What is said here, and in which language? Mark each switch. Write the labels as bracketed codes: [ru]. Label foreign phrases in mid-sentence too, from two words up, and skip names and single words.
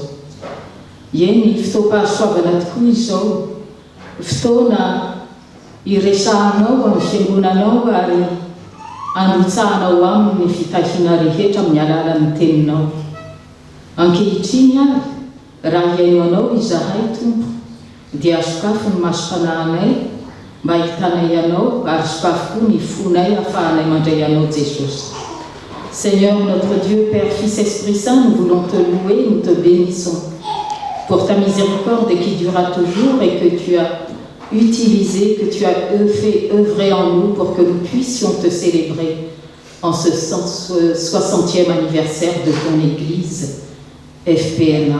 [mg] Eny fotoam-pahasoavana tokoa izao, fotoana iresahanao amin'ny fiangonanao ary anotsahanao aminy fitahiana rehetra amin'ny alalan'ny teninao. Ankehitriny ary raha iainao izahay Tompo dia sokafo ny masom-panahinay mba hitanay anao ary sokafo koa ny fonay ahafahanay mandray anao Jesosy. [fr] Seigneur notre Dieu, Père, Fils, Esprit Saint, nous voulons te louer, nous te bénissons pour ta miséricorde qui durera toujours et que tu as utilisé, que tu as fait œuvrer en nous pour que nous puissions te célébrer en ce 60e anniversaire de ton Église FPMA.